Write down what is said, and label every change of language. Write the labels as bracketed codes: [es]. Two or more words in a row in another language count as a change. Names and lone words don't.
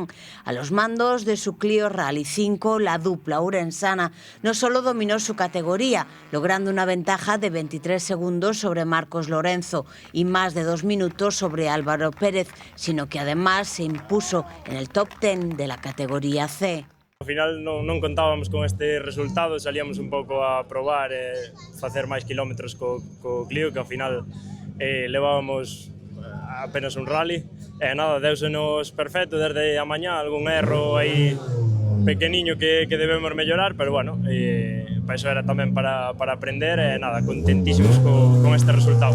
[es] A los mandos de su Clio Rally 5, la dupla ourensana no solo dominó su categoría, logrando una ventaja de 23 segundos sobre Marcos Lorenzo y más de 2 minutos sobre Álvaro Pérez, sino que además se impuso en el top 10 de la categoría C. [gl] Ao final non contábamos con este resultado, salíamos un pouco a probar facer máis kilómetros co Clio, que ao final levábamos apenas un rally. Nada, deusenos perfecto desde a mañá, algún erro aí pequeniño que debemos mellorar, pero bueno, para iso era tamén para aprender e nada, contentísimos con este resultado.